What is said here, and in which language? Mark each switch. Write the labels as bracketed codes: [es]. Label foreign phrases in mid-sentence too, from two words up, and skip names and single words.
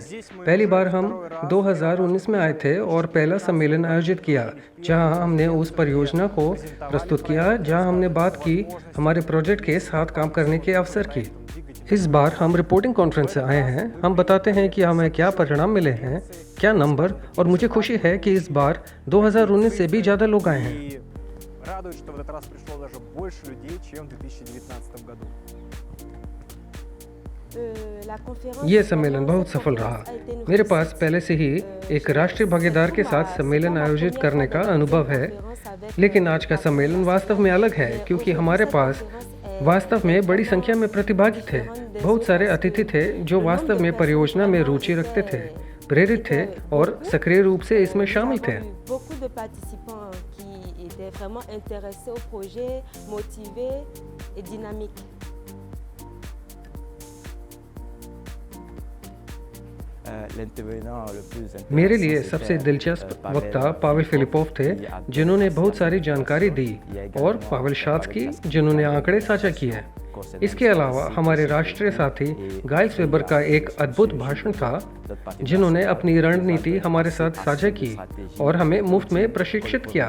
[hi] पहली बार हम 2019 में आए थे और पहला सम्मेलन आयोजित किया, जहाँ हमने उस परियोजना को प्रस्तुत किया जहाँ हमने बात की हमारे प्रोजेक्ट के साथ काम करने के अवसर की। इस बार हम रिपोर्टिंग कॉन्फ्रेंस से आए हैं। हम बताते हैं कि हमें क्या परिणाम मिले हैं, क्या नंबर, और मुझे खुशी है कि इस बार 2019 से भी ज़्यादा लोग आए हैं। [ru] Радует, что в этот раз пришло даже больше людей, чем в 2019 году. [hi] ये सम्मेलन बहुत सफल रहा। मेरे पास पहले से ही एक राष्ट्रीय भागीदार के साथ सम्मेलन आयोजित करने का अनुभव है, लेकिन आज का सम्मेलन वास्तव में अलग है क्योंकि हमारे पास वास्तव में बड़ी संख्या में प्रतिभागी थे। बहुत सारे अतिथि थे जो वास्तव में परियोजना में रुचि रखते थे, प्रेरित थे और सक्रिय रूप से इसमें शामिल थे। [fr] vraiment intéressés au projet, motivés et dynamiques. [hi] मेरे लिए सबसे दिलचस्प वक्ता पावेल फिलिपोव थे, जिन्होंने बहुत सारी जानकारी दी, और पावेल शात्स्की, जिन्होंने आंकड़े साझा किए। इसके अलावा हमारे राष्ट्रीय साथी गाइल्स वेबर का एक अद्भुत भाषण था, जिन्होंने अपनी रणनीति हमारे साथ साझा की और हमें मुफ्त में प्रशिक्षित किया।